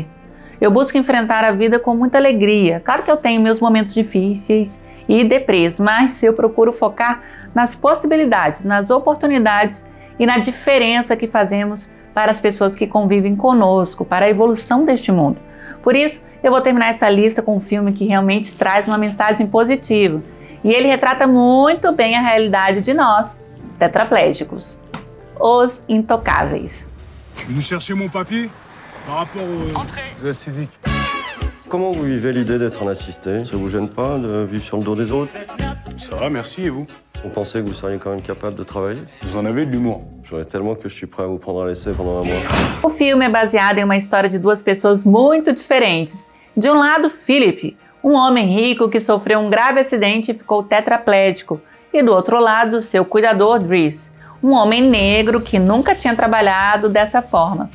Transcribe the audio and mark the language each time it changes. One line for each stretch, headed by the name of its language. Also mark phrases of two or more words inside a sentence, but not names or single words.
Portuguese: Eu busco enfrentar a vida com muita alegria. Claro que eu tenho meus momentos difíceis e deprês, mas eu procuro focar nas possibilidades, nas oportunidades e na diferença que fazemos para as pessoas que convivem conosco, para a evolução deste mundo. Por isso, eu vou terminar essa lista com um filme que realmente traz uma mensagem positiva. E ele retrata muito bem a realidade de nós, tetraplégicos. Os Intocáveis.
French: Je suis venu chercher mon papier par rapport aux acidiques. Comment vous vivez l'idée d'être un assisté? Ça vous gêne pas de vivre sur le dos des autres? Ça va, merci, et vous? Vous pensez que vous seriez quand même capable de travailler? Vous en avez de l'humour. J'aurais tellement que je suis prêt à vous prendre à l'essai pendant un mois.
Portuguese: O filme é baseado em uma história de duas pessoas muito diferentes. De um lado, Philip, um homem rico que sofreu um grave acidente e ficou tetraplégico. E do outro lado, seu cuidador, Dries, um homem negro que nunca tinha trabalhado dessa forma.